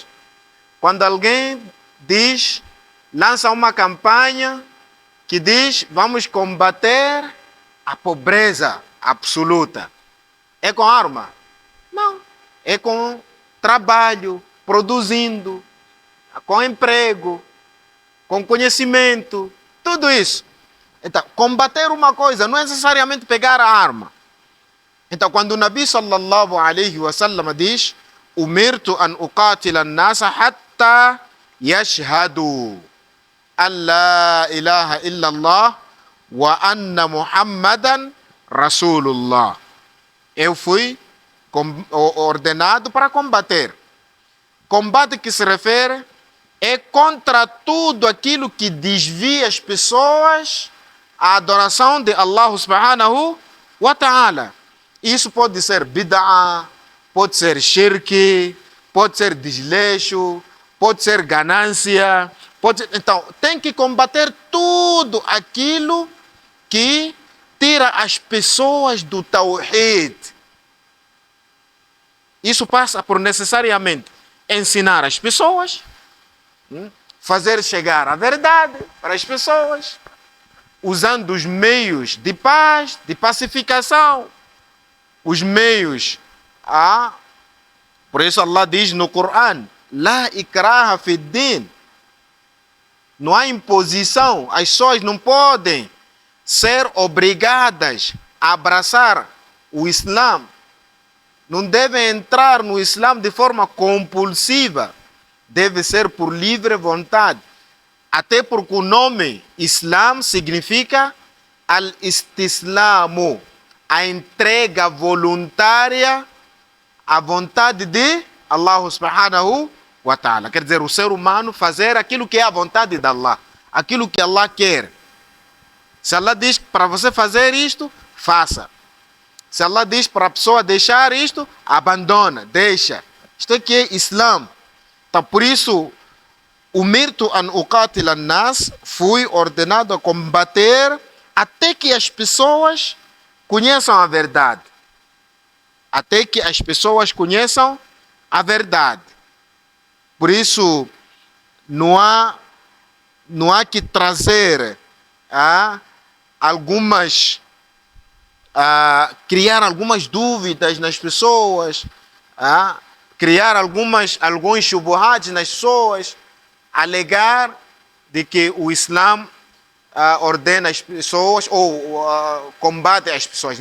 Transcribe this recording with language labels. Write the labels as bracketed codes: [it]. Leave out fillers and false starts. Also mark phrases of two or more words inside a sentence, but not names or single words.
[pt] Quando alguém diz, lança uma campanha que diz vamos combater a pobreza absoluta, é com arma? Não. É com trabalho, produzindo, com emprego, com conhecimento, tudo isso. Então, combater uma coisa não é necessariamente pegar a arma. Então, quando o Nabi [ar] صلى الله عليه وسلم diz أمرت أن أقاتل الناس حتى يشهدوا أن لا إله إلا الله وأن محمدا رسول الله, [pt] eu fui ordenado para combater. Combate que se refere é contra tudo aquilo que desvia as pessoas à adoração de [ar] الله سبحانه وتعالى. [pt] Isso pode ser bid'ah, pode ser shirk, pode ser desleixo, pode ser ganância. Então, tem que combater tudo aquilo que tira as pessoas do tawhid. Isso passa por necessariamente ensinar as pessoas, fazer chegar a verdade para as pessoas, usando os meios de paz, de pacificação, os meios por isso Allah diz no Corão: [ar] لا إكراه في الدين. [pt] Não há imposição, as pessoas não podem ser obrigadas a abraçar o Islã, não devem entrar no Islã de forma compulsiva, deve ser por livre vontade. Até porque o nome Islã significa al-istislamu, a entrega voluntária à vontade de [ar] الله سبحانه وتعالى. [pt] Quer dizer, o ser humano fazer aquilo que é a vontade de Allah, aquilo que Allah quer. Se Allah diz para você fazer isto, faça. Se Allah diz para a pessoa deixar isto, abandona, deixa. Isto aqui é Islã. Então, por isso, [ar] أمرت أن أقاتل الناس, [pt] fui ordenado a combater até que as pessoas conheçam a verdade. Até que as pessoas conheçam a verdade. Por isso, não há que trazer criar algumas dúvidas nas pessoas, criar alguns shubuhat nas pessoas, alegar de que o Islã ordena as pessoas ou combate as pessoas.